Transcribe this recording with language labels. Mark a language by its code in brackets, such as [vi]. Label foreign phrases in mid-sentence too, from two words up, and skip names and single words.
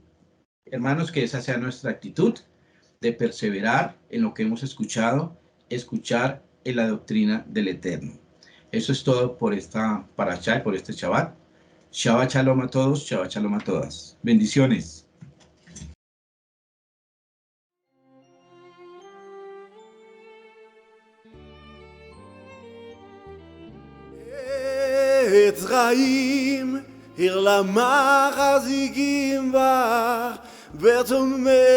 [es] Hermanos, que esa sea nuestra actitud de perseverar en lo que hemos escuchado, escuchar en la doctrina del Eterno. Eso es todo por esta parashá y por este Shabbat. [he] שבת שלום [es] a todos, [he] שבת שלום [es] a todas. Bendiciones. [he] עץ חיים, עיר למחזיקים בה, ותומך